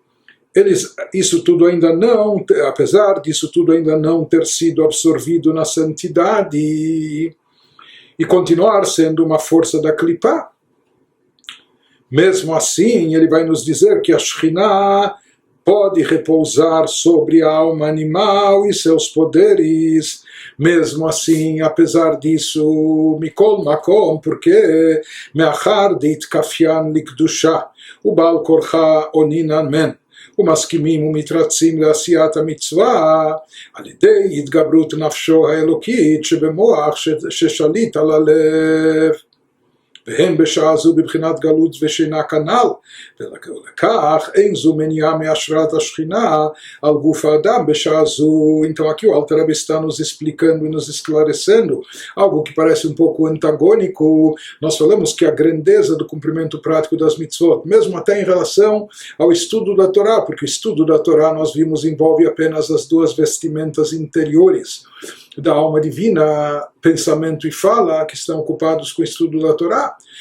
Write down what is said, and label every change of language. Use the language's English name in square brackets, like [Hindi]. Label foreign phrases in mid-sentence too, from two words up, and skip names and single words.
[Portuguese] isso tudo ainda não, apesar disso tudo ainda não ter sido absorvido na santidade e continuar sendo uma força da Klipá, mesmo assim ele vai nos dizer que a Shekhinah pode repousar sobre a alma animal e seus poderes, mesmo assim, apesar disso, [Hebrew] מכל מקום, porque מאחר דאתכפיין לקדושה, ו בעל כורחו אנינן מן, ו מסכימים ומתרצים לעשיית המצוה, על ידי התגברות נפשו האלהית, שבמוח ששליט על הלב. והם בשעה זו בבחינת גלות ושינה כנ"ל, ולכך אין זו מניעה מהשראת השכינה על גוף האדם בשעה זו. [Portuguese] Então aqui o Alter Rebbe está nos explicando e nos esclarecendo algo que parece um pouco antagônico. Nós falamos que a grandeza do cumprimento prático das mitzvot, mesmo até em relação ao estudo da Torá, porque o estudo da Torá nós vimos envolve apenas as duas vestimentas interiores da alma divina, pensamento e fala, que estão ocupados com o estudo da Torá,